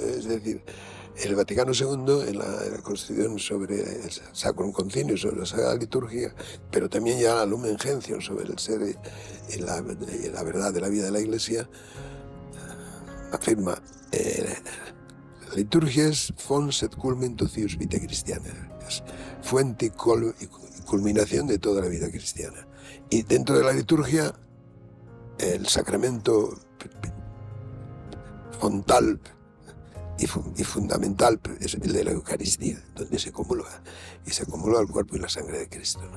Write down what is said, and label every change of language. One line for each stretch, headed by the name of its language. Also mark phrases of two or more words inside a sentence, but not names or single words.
Spanish: Es decir, el Vaticano II, en la Constitución sobre el Sacrum Concilium, sobre la Sagrada Liturgia, pero también ya la Lumen Gentium, sobre el ser y la verdad de la vida de la Iglesia, afirma: la liturgia es
Latin: fons et culmen totius vitae Christianae,
Spanish: es fuente y culminación de toda la vida cristiana. Y dentro de la liturgia, el sacramento fontal y fundamental es el de la Eucaristía, donde se comulga, y se comulga el cuerpo y la sangre de Cristo, ¿no?